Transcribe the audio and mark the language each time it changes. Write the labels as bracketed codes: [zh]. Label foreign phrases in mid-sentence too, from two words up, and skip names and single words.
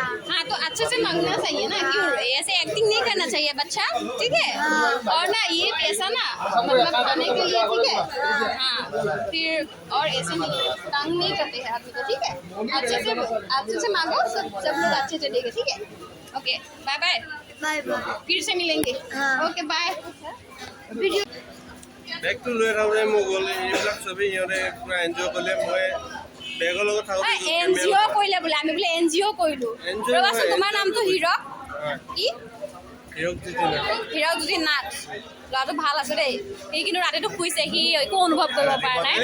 [hi] हाँ तो अच्छे से मांगना चाहिए ना क्यों ऐसे एक्टिंग नहीं करना चाहिए बच्चा ठीक है और ना ये पैसा ना मतलब खाने के लिए ठीक है हाँ फिर और ऐसे नहीं तंग नहीं करते हैं आदमी को ठीक है अच्छे से मांगो सब लोग अच्छे से देंगे ठीक है [en] okay bye bye bye bye [hi] फिर से मिलेंगे हाँ। [en] okay bye [hi] वीडियो [as] বেগটো লৈ থাকোঁতে মোক গ'লে এইবিলাক চবেই সিহঁতে পূৰা এনজয় কৰিলে মই বেগৰ লগত থাকোঁতে NGO কৰিলে বোলে আমি বোলে NGO কৰিলোঁ NGO ৰবাচোন নহয়, তোমাৰ নামটো হীৰক কি হিৰক দিছিলে হীৰক যদি নাথ ল'ৰাটো ভাল আছে দেই সি কিন্তু ৰাতিটো শুইছে সি একো অনুভৱ কৰিব পৰা নাই